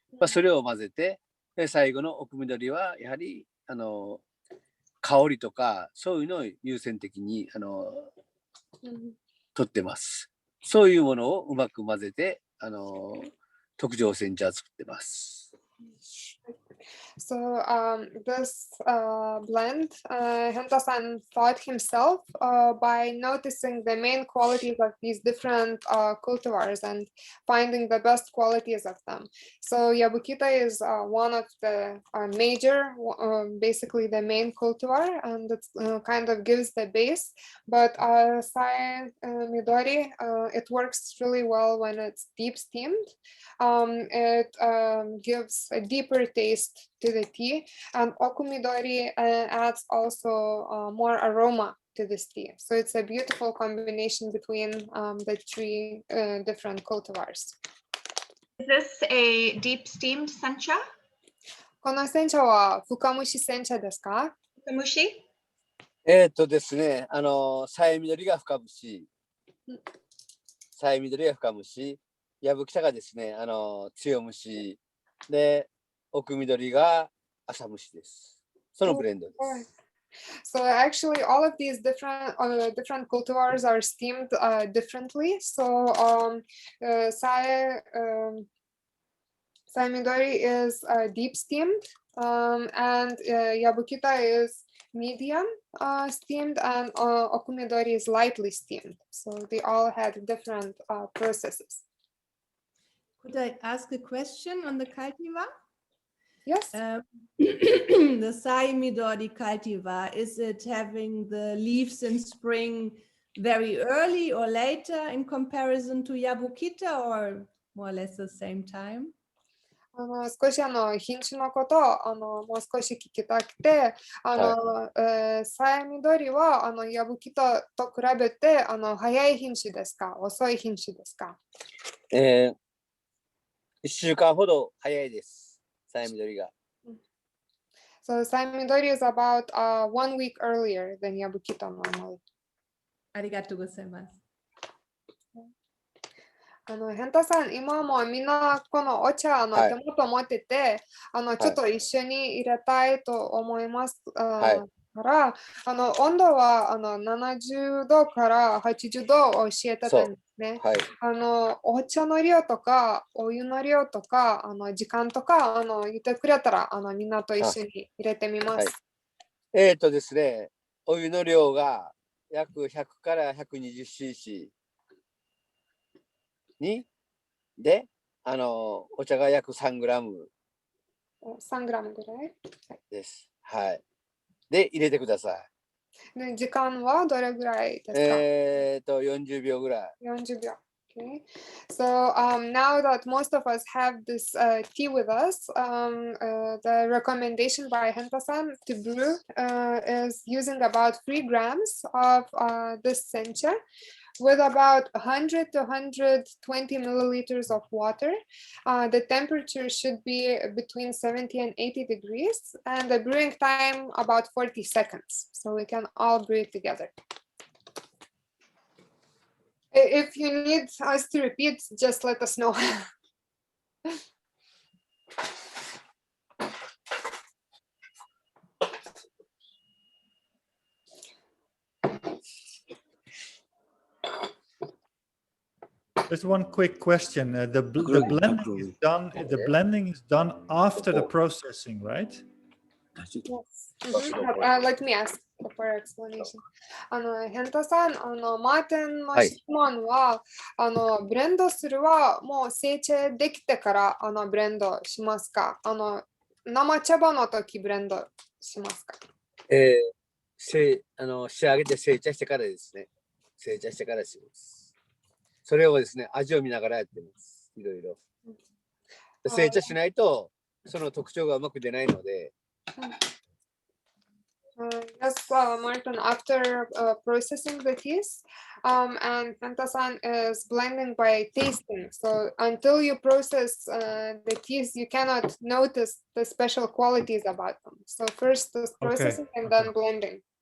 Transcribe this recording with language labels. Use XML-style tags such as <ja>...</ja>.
<ja>それを混ぜて、最後の奥緑はやはり香りとかそういうのを優先的に取ってます。そういうものをうまく混ぜて特上煎茶を作ってます。</ja> <en>So this blend, Henta-san thought himself by noticing the main qualities of these different cultivars and finding the best qualities of them. So Yabukita is one of the major, basically the main cultivar, and it kind of gives the base. But Sai Midori, it works really well when it's deep steamed. It gives a deeper taste to the tea, and okumidori adds also more aroma to this tea. So it's a beautiful combination between the three different cultivars. Is this a deep steamed sencha?</en> <ja>この煎茶は深蒸し煎茶ですか？深蒸し？ですね、さや緑が深蒸し、さや緑が深蒸し、やぶきたがですね、強蒸しで、奥緑が浅蒸しです。そのブレンドです。</ja> <en>So actually, all of these different cultivars are steamed differently. So Sai Midori is deep steamed, and Yabukita is medium steamed, and Okumidori is lightly steamed. So they all had different processes. Could I ask a question on the cultivar? Yes. The Sai Midori cultivar, is it having the leaves in spring very early or later in comparison to Yabukita, or more or less the same time?</en> <ja>少し品種のことをもう少し聞きたくて、さや緑はヤブキタと比べて早い品種ですか、遅い品種ですか？1週間ほど早いです、さや緑が。</ja> <en>So Saimidori is about 1 week earlier than Yabukita normally.</en> <ja>ありがとうございます。ヘンタさん、今もみんなこのお茶手元持ってて、ちょっと一緒に入れたいと思います。から、温度は70度から80度を教えてたんですね。お茶の量とか、お湯の量とか、時間とか言ってくれたらみんなと一緒に入れてみます。ですね、お湯の量が約100から 120cc。で、お茶が約3グラム。 3グラムぐらいです。はい。で、入れてください。で、時間はどれぐらいですか？40秒ぐらい。 40秒。Okay.</ja> <en>So now that most of us have this tea with us, the recommendation by Henta-san to brew is using about 3 grams of this sencha with about 100 to 120 milliliters of water. The temperature should be between 70 and 80 degrees, and the brewing time about 40 seconds. So we can all brew it together. If you need us to repeat, just let us know. Just one quick question. The blending is done. The blending is done after the processing, right? Yes. Let me ask for explanation.</en> <ja>ヘンタさん、マーテンの質問は、ブレンドするはもう成長できてからブレンドしますか？生茶葉の時ブレンドしますか？仕上げて成茶してからですね。成茶してからします。それをですね、味を見ながらやってます。いろいろ。成茶しないと、その特徴がうまく出ないので。</ja> <en>Yes, Martin, after processing the teas, and Henta-san is blending by tasting. So until you process the teas, you cannot notice the special qualities about them. So first is processing and then blending.</en>